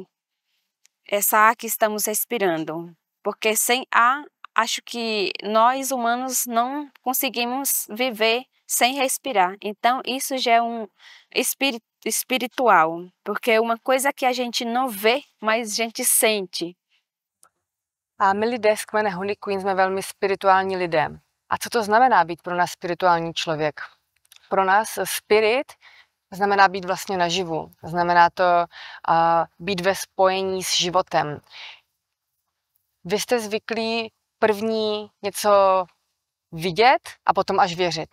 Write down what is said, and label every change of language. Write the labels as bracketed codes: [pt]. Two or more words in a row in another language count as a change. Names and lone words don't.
[pt] Essa ar que estamos respirando, porque sem ar, acho que nós humanos não conseguimos viver sem respirar. Então, isso já é um espírito espiritual, porque é uma coisa que a gente não vê, mas a gente sente. [cs] A my lidé z kmene Hunikuin jsme velmi spirituální lidé. A co to znamená být pro nás spirituální člověk? Pro nás spirit znamená být vlastně naživu. Znamená to být ve spojení s životem. Vy jste zvyklí první něco vidět a potom až věřit.